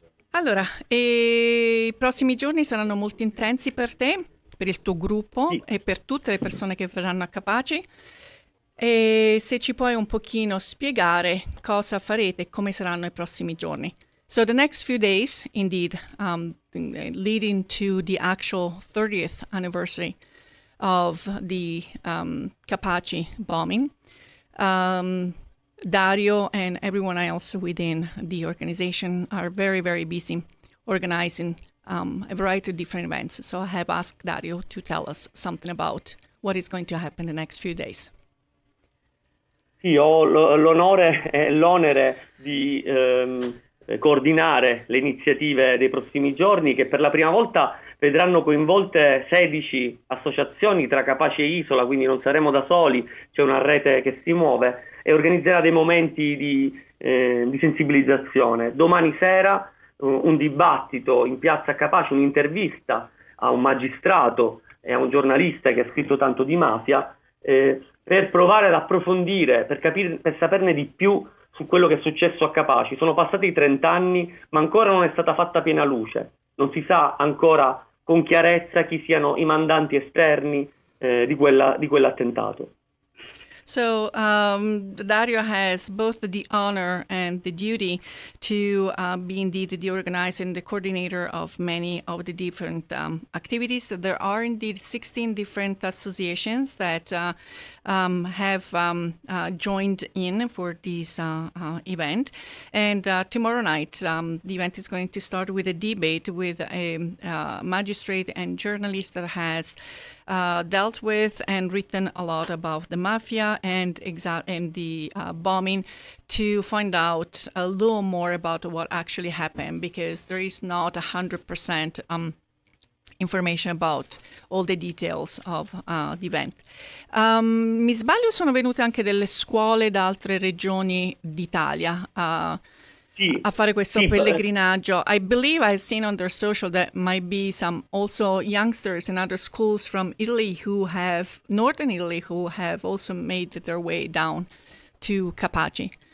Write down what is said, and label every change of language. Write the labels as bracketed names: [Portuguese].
[Italian] Allora, i prossimi giorni saranno molto intensi per te, per il tuo gruppo e per tutte le persone che verranno a Capaci. E se ci puoi un pochino spiegare cosa farete e come saranno i prossimi giorni. [English] So the next few days, indeed, leading to the actual 30th anniversary of the Capaci bombing, Dario and everyone else within the organization are very, very busy organizing a variety of different events. So I have asked Dario to tell us something about what is going to happen the next few days. [Italian] Sì, ho l'onore e l'onere di coordinare le iniziative dei prossimi giorni, che per la prima volta vedranno coinvolte 16 associazioni tra Capaci e Isola, quindi non saremo da soli, c'è una rete che si muove e organizzerà dei momenti di sensibilizzazione. Domani sera un dibattito in piazza Capaci, un'intervista a un magistrato e a un giornalista che ha scritto tanto di mafia, per provare ad approfondire, per saperne di più su quello che è successo a Capaci. Sono passati 30 anni, ma ancora non è stata fatta piena luce. Non si sa ancora con chiarezza chi siano i mandanti esterni di quell'attentato. [English] So Dario has both the honor and the duty to be indeed the organizer and the coordinator of many of the different activities. There are indeed 16 different associations that have joined in for this event. And tomorrow night, the event is going to start with a debate with a magistrate and journalist that has dealt with and written a lot about the mafia and the bombing, to find out a little more about what actually happened, because there is not 100% information about all the details of the event. [Italian] Mi sbaglio, sono venute anche delle scuole da altre regioni d'Italia a fare questo pellegrinaggio. [English] I believe I've seen on their social that might be some also youngsters in other schools from Italy northern Italy, who have also made their way down to Capaci.